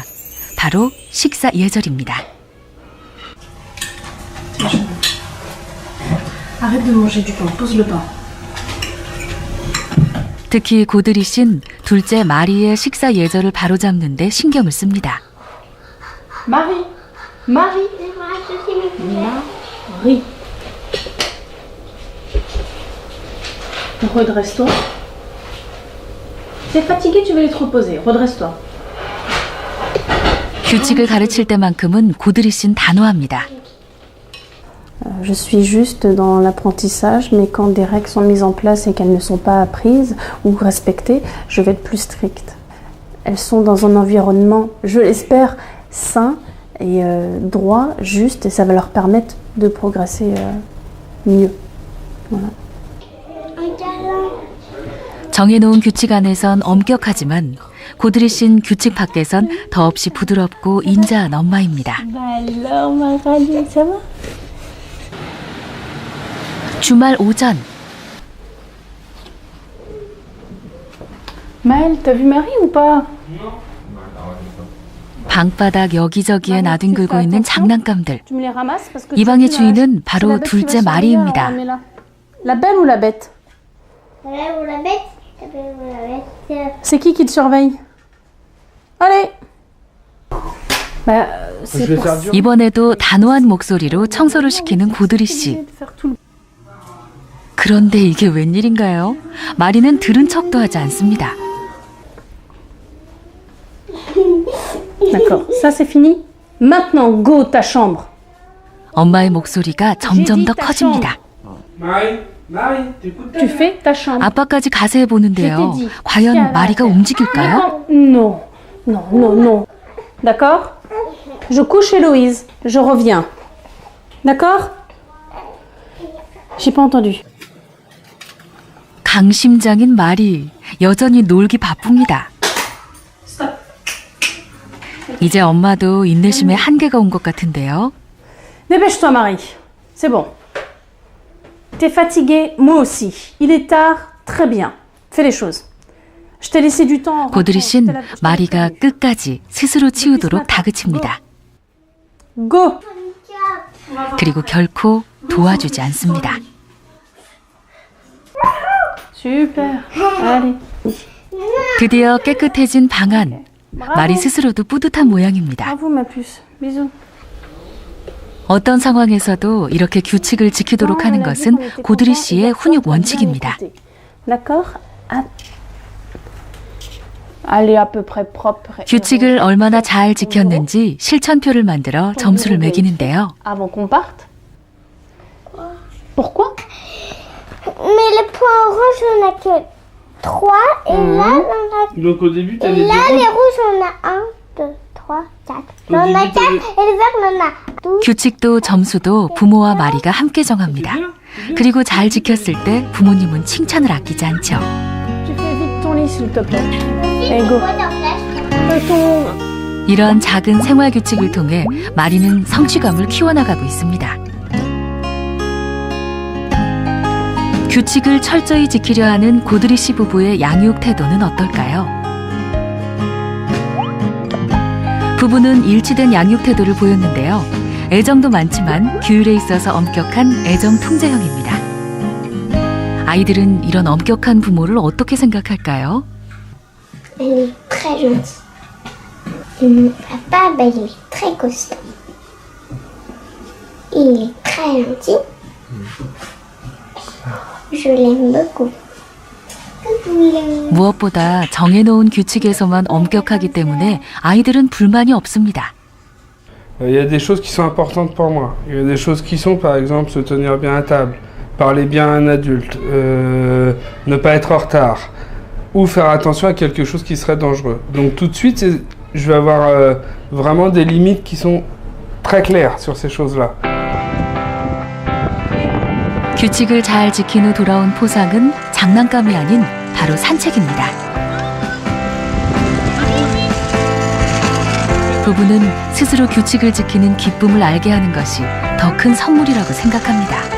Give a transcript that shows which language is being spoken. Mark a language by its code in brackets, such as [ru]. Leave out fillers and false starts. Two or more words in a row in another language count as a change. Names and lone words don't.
[ko] 바로 식사 예절입니다. 특히 고드리 씨는 둘째 마리의 식사 예절을 바로잡는 데 신경을 씁니다. [fr] Marie. Marie. Redresse-toi. T'es fatigué, tu veux aller te reposer. Redresse-toi. [ko] 규칙을 가르칠 때만큼은 고드리 씨는 단호합니다. [fr] Je suis juste dans l'apprentissage, mais quand des règles sont mises en place et qu'elles ne sont pas apprises ou respectées, je vais être plus stricte. Elles sont dans un environnement, je l'espère, sain et droit, juste, et ça va leur permettre de progresser mieux. Voilà. [ko] 정해놓은 규칙 안에선 엄격하지만 고드리 씨는 규칙 밖에선 더없이 부드럽고 인자한 엄마입니다. [fr] Alors, Marie, ça va? [ko] 주말 오전 [fr] Maëlle, t'as vu Marie ou pas? [ko] 방바닥 여기저기에 나뒹굴고 있는 장난감들. [fr] Tu me les ramasses parce que [ko] 이 방의 [fr] tu dis, [ko] 주인은 [fr] c'est [ko] 바로 [fr] la bête qui [ko] 둘째 [fr] va surveiller, [ko] 마리입니다. [fr] mais la belle ou la bête? La belle ou la bête? La belle ou la bête? C'est qui te surveille? Allez! Bah, c'est pour ça. [ko] 이번에도 단호한 목소리로 청소를 시키는 고드리 씨. 그런데 이게 웬일인가요? 마리는 들은 척도 하지 않습니다. [fr] D'accord, ça c'est fini. Maintenant, go ta chambre. [ko] 엄마의 목소리가 점점 더 커집니다. [fr] Tu fais ta chambre. [ko] 아빠까지 가세해 보는데요. 과연 마리가 움직일까요? [fr] Non, non, non, non. D'accord? Je couche Héloïse. Je reviens. D'accord? J'ai pas entendu. [ko] 강심장인 마리, 여전히 놀기 바쁩니다. 이제 엄마도 인내심에 한계가 온 것 같은데요. [fr] Dépêche-toi, Marie. C'est bon. T'es fatiguée, moi aussi. Il est tard, très bien. Fais les choses. Je t'ai laissé du temps. [ko] 고드리 씨는 마리가 끝까지 스스로 치우도록 다그칩니다. [fr] Go. [ko] 그리고 결코 도와주지 않습니다. [fr] Super. Allez. [ko] 드디어 깨끗해진 방 안. 마리 스스로도 뿌듯한 모양입니다. [fr] Bravo, ma puce. Bisous. [ko] 어떤 상황에서도 이렇게 규칙을 지키도록 하는 것은 고드리 씨의 훈육 원칙입니다. [fr] D'accord? Elle est à peu près propre. [ko] 규칙을 얼마나 잘 지켰는지 실천표를 만들어 점수를 매기는데요. [fr] Avant qu'on parte. Pourquoi? Mais les points rouges, on a que 3. Et là, on a... Donc au début, Et t'avais là, les rouges, on a 1, 2, 3, 4. Là, on a 4. Et les verts, on a 12. [ko] 규칙도 점수도 부모와 마리가 함께 정합니다. 그리고 잘 지켰을 때 부모님은 칭찬을 아끼지 않죠. [fr] Tu fais vite ton lit, s'il te plaît. Et go. Fais ton... [ko] 이런 작은 생활 규칙을 통해 마리는 성취감을 키워나가고 있습니다. 규칙을 철저히 지키려 하는 고드리 씨 부부의 양육 태도는 어떨까요? 부부는 일치된 양육 태도를 보였는데요. 애정도 많지만 규율에 있어서 엄격한 애정 통제형입니다. 아이들은 이런 엄격한 부모를 어떻게 생각할까요? [fr] Elle est très gentille. Et mon papa, il est très costaud. Il est très gentil. Je l'aime beaucoup. [ko] 무엇보다 정해놓은 규칙에서만 엄격하기 때문에 아이들은 불만이 없습니다. [fr] Il y a des choses qui sont importantes pour moi. Il y a des choses qui sont, par exemple, se tenir bien à table, parler bien à un adulte, ne pas être en retard, ou faire attention à quelque chose qui serait dangereux. Donc tout de suite, je vais avoir vraiment des limites qui sont très claires sur ces choses-là. [ko] 규칙을 잘 지킨 후 돌아온 포상은 장난감이 아닌 바로 산책입니다. 부부는 스스로 규칙을 지키는 기쁨을 알게 하는 것이 더 큰 선물이라고 생각합니다.